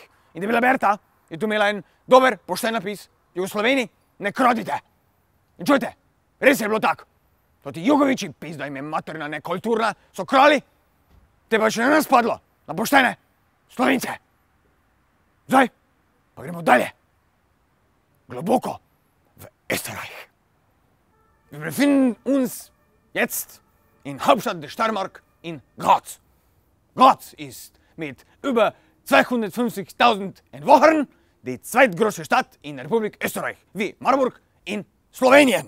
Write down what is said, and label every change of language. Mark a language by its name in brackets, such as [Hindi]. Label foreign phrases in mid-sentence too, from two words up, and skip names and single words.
[Slovenian] In Debela Berta je tu imela en dober, pošten napis, [Serbian] Jugosloveni, ne kradite. [Slovenian] In čujte, res je bilo tako. To ti Jugoviči, pizda im je materna, ne kulturna, so krali, te pa še ne nas padlo, na poštene Slovence. Zdaj pa gremo dalje, globoko v Österreich. [German] Wir befinden uns jetzt in Hauptstadt der Steiermark in Graz. Graz ist mit über 250.000 Einwohnern die zweitgrößte Stadt in der Republik Österreich, wie Marburg in Slowenien.